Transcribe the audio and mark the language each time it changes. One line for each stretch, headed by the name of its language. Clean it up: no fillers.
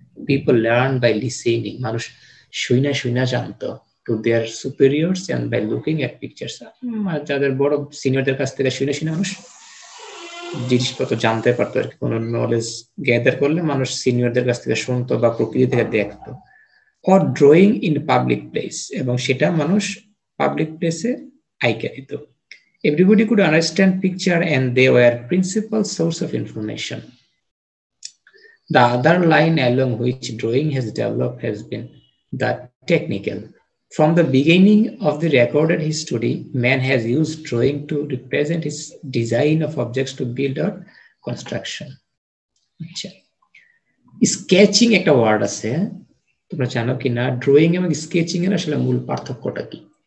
English: People learned by listening.
Bangla: মানুষ শুইনা জানতো
English: to their superiors and by looking at pictures.
Bangla: যাদের বড় সিনিয়রদের কাছ থেকে শুনে মানুষ জিনিসপত্র জানতে পারতো আর কি। কোনো নলেজ গ্যাদার করলে মানুষ সিনিয়রদের কাছ থেকে শুনতো বা প্রকৃতি থেকে দেখতো।
English: or drawing in public place,
Bangla: এবং সেটা মানুষ পাবলিক প্লেসে আইকা দিত।
English: Everybody could understand picture and they were principal source of information. The other line along which drawing has developed has been the technical. From the beginning of the recorded history, man has used drawing to represent his design of objects to build or construction.
Bangla: Sketching একটা word আছে, তোমরা জানো কিনা? Drawing এবং sketching এর আসলে মূল পার্থক্যটা কি?